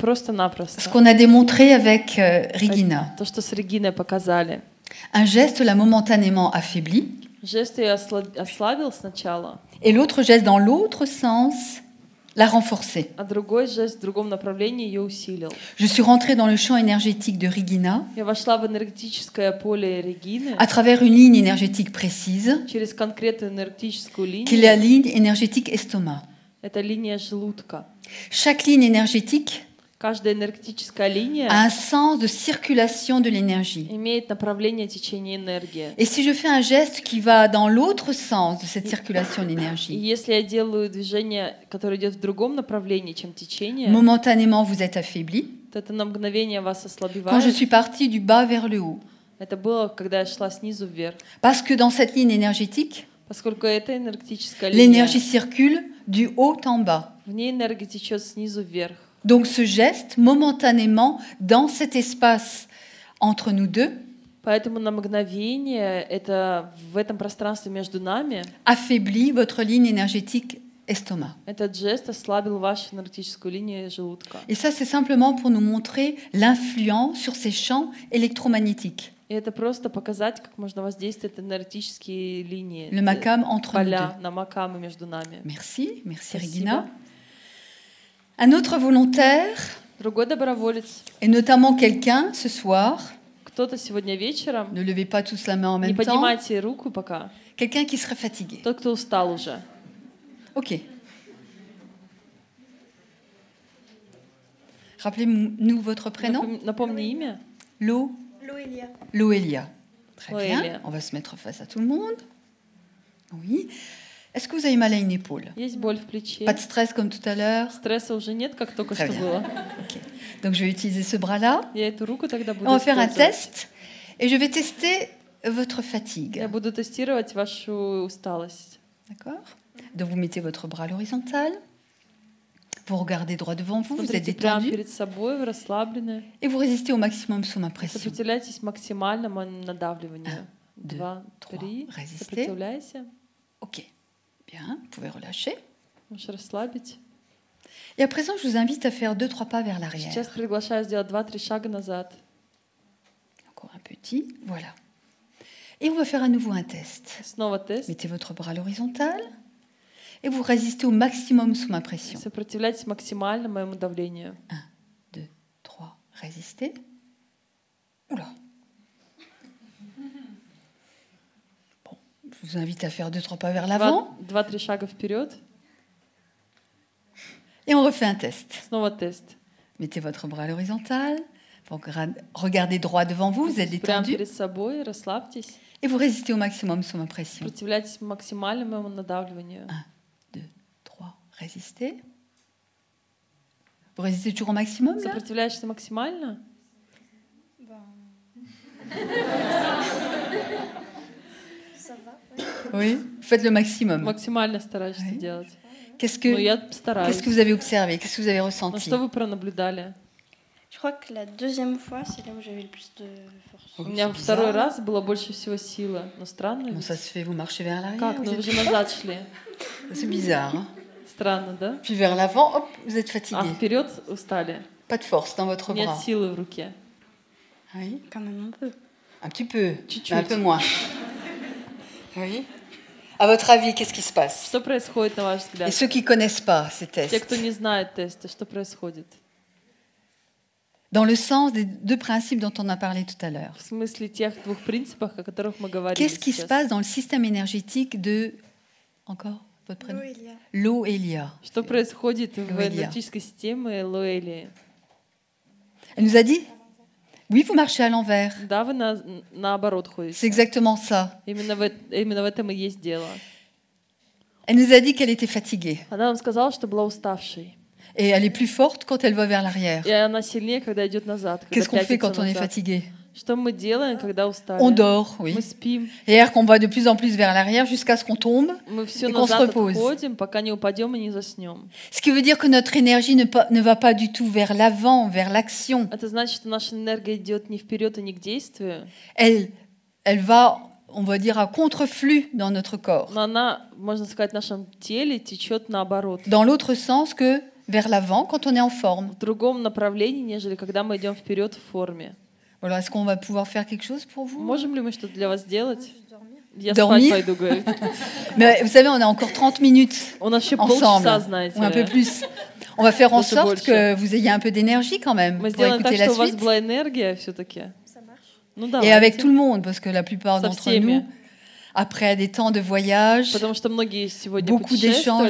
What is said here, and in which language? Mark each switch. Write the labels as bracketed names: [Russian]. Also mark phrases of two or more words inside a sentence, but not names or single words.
[Russian] просто-напросто. [French] qu'on a démontré avec Regina. [Russian] То, что с Региной показали. [French] Un geste l'a momentanément affaibli [Russian] Жест ее ослабил сначала, [French] et l'autre geste dans l'autre sens l'a renforcé. [Russian] а другой жест в другом направлении ее усилил. [French] Je suis rentrée dans le champ énergétique de Regina [Russian] Я вошла в энергетическое поле Регины [French] à travers une ligne énergétique précise [Russian] через конкретную энергетическую [French] qui est la [Russian] линию. [French] ligne énergétique estomac. [Russian] Это линия желудка. [French] Chaque ligne énergétique [Russian] Каждая энергетическая линия [French] a un sens de circulation de l'énergie. [Russian] имеет направление течения энергии. [French] Et si je fais un geste qui va dans l'autre sens de cette circulation de [Russian] И [French] l'énergie, [Russian] если я делаю движение, которое идет в другом направлении, чем течение, [French] momentanément vous êtes affaibli. [Russian] то это на мгновение вас [French] Quand je [Russian] ослабевает. [French] suis partie du bas vers le haut. [Russian] Это было, когда я шла снизу вверх. [French] Parce que dans cette ligne énergétique, [Russian] Поскольку это энергетическая линия, [French] l'énergie circule du haut en bas. [Russian] в ней энергия течет снизу вверх. [French] Donc ce geste, momentanément, dans cet espace entre nous deux, [Russian] Поэтому на мгновение это в этом пространстве между нами [French] affaiblit votre ligne énergétique estomac. [Russian] этот жест ослабил вашу энергетическую линию желудка. [French] Et ça, c'est simplement pour nous montrer l'influence sur ces champs électromagnétiques, [Russian] И это просто показать, как можно воздействовать энергетические линии, [French] le MACAM entre nous deux. [Russian] поля на макамы между нами. [French] Merci, merci [Russian] Спасибо. [French] Regina. Un autre volontaire, [Russian] Другой доброволец, [French] et notamment quelqu'un ce soir, [Russian] кто-то сегодня вечером, [French] ne levez pas tous la main en [Russian] не [French] même temps, [Russian] поднимайте руку пока, [French] quelqu'un qui serait fatigué. [Russian] тот, кто устал уже. [French] Ok. Rappelez-nous votre prénom. [Russian] Напомни имя. Лоэлия. [French] Loelia. Très Loelia. bien. On va se mettre face à tout le monde. Oui. Est-ce que vous avez mal à une épaule? [Russian] Есть боль в плече. [French] Pas de stress comme tout à l'heure? [Russian] Стресса уже нет, как только [French] Très [Russian] что [French] bien. [Russian] было. [French] Ok. Donc je vais utiliser ce bras-là. [Russian] Я эту руку тогда буду [French] On va faire un [Russian] использовать. [French] test et je vais tester votre fatigue. [Russian] Я буду тестировать вашу усталость. [French] D'accord? Donc vous mettez votre bras à l'horizontale. Vous regardez droit devant vous, vous êtes [Russian] Смотрите прямо [French] détendu [Russian] перед собой, вы расслаблены. [French] et vous résistez au maximum sous ma pression. [Russian] Сопротивляйтесь максимальному надавливанию. [French] 2, [Russian] 2, [French] 3. [Russian] 3. [French] Résistez. [Russian] Сопротивляйся. [French] Ok. Bien, vous pouvez relâcher. [Russian] Можешь расслабить. [French] Et à présent, je vous invite à faire 2-3 pas vers l'arrière. [Russian] Сейчас приглашаю сделать 2-3 шага назад. [French] Encore un petit, voilà. Et on va faire à nouveau un test. [Russian] Снова тест. [French] Mettez votre bras à l'horizontale et vous résistez au maximum sous ma pression. [Russian] Сопротивляйтесь максимально моему давлению. [French] 1, 2, 3, résistez. Oula. Bon, je vous invite à faire 2-3 pas vers l'avant [Russian] 2-3 шага вперед. [French] et on refait un test. [Russian] Снова тест. [French] Mettez votre bras à l'horizontale, vous regardez droit devant vous, vous êtes [Russian] Прямо [French] détendu [Russian] перед собой, расслабьтесь. [French] et vous résistez au maximum sous ma pression. [Russian] Сопротивляйтесь максимально моему надавливанию. [French] 1, 2, 3, résistez. Vous résistez toujours au maximum là? [Russian] Сопротивляешься максимально? [French] Oui, faites le maximum. [Russian] Максимально стараешься [French] Ouais. [Russian] делать. [French] Qu'est-ce [Russian] Ну, [French] que, [Russian] я стараюсь. [French] qu'est-ce que vous avez observé? Qu'est-ce que vous avez [Russian] Ну, [French] ressenti? [Russian] что вы пронаблюдали? [French] Je crois que la deuxième fois, c'est là où j'avais le plus de force. [Russian] У [French] Oui, [Russian] меня [French] c'est [Russian] второй [French] bizarre. [Russian] раз было больше всего силы. Но странно [French] Comment [Russian] ведь? [French] ça se fait? Vous marchez vers l'arrière? [Russian] Как? [French] vous [Russian] Ну, вы [French] êtes- [Russian] же назад шли. [French] C'est bizarre. Hein? [Russian] Странно, да? [French] Puis vers l'avant, hop, vous êtes [Russian] А [French] fatigué. [Russian] вперед устали. [French] Pas de force dans votre [Russian] Нет [French] bras. [Russian] силы в руке. [French] Oui, Quand même un peu. un petit peu, [Russian] Чуть-чуть. [French] mais un peu moins. Oui. À votre avis, qu'est-ce qui se passe? [Russian] Что происходит, на ваш [French] Et [Russian] взгляд? [French] ceux qui connaissent pas ces [Russian] Те, [French] tests, [Russian] кто не знает теста, что происходит? [French] dans le sens des 2 principes dont on a parlé tout à l'heure. [Russian] В смысле тех двух принципах, о которых мы говорили [French] Qu'est-ce qui se [Russian] сейчас. [French] passe dans le système énergétique de... Encore votre prénom? [Russian] Лоэлия. [French] Loelia. [Russian] Что происходит в Лоэлия. энергетической системе Лоэлии? [French] Elle nous a dit, oui, vous marchez à l'envers. [Russian] Да, вы наоборот [French] C'est [Russian] ходите. [French] exactement ça. [Russian] Именно в этом и есть дело. [French] Elle nous a dit qu'elle était fatiguée. [Russian] Она нам сказала, что была уставшей. [French] Et elle est plus forte quand elle va vers l'arrière. [Russian] И она сильнее, когда идет назад, когда [French] Qu'est-ce qu'on fait [Russian] пятится [French] quand on est [Russian] назад. [French] fatigué? [Russian] Что мы делаем, когда устали? [French] On dort, oui. [Russian] Мы спим. [French] Et qu'on va de plus en plus vers l'arrière jusqu'à ce qu'on tombe. [Russian] Мы все [French] Et qu'on se [Russian] назад [French] repose. [Russian] отходим, пока не упадем и не заснем. [French] Ce qui veut dire que notre énergie ne va pas du tout vers l'avant, vers l'action. [Russian] Это значит, что наша энергия идет не вперед и не к действию, [French] Elle va, on va dire, à contre-flux dans notre corps. [Russian] но она, можно сказать, в нашем теле течет наоборот. [French] Dans l'autre sens que vers l'avant quand on est en forme. [Russian] В другом направлении, нежели когда мы идем вперед в форме. [French] Alors, est-ce qu'on va pouvoir faire quelque chose pour vous? [Russian] Можем ли мы что-то для вас сделать? Я [French] Dormir. [Russian] спать пойду, говорит. [French] Mais vous savez, on a encore 30 minutes [Russian] У нас еще [French] ensemble, [Russian] полчаса, знаете [French] ou un peu [Russian] ли. [French] plus. On va faire en [Russian] Даже [French] sorte [Russian] больше. [French] que vous ayez un peu d'énergie quand même [Russian] Мы [French] pour [Russian] сделаем так, [French] écouter la [Russian] что у вас [French] suite. [Russian] была энергия все-таки. Ну да. [French] Et avec tout le monde, parce que la plupart [Russian] Со [French] d'entre [Russian] всеми. [French] nous, après des temps de voyage, [Russian] Потому что многие сегодня [French] beaucoup d'échanges,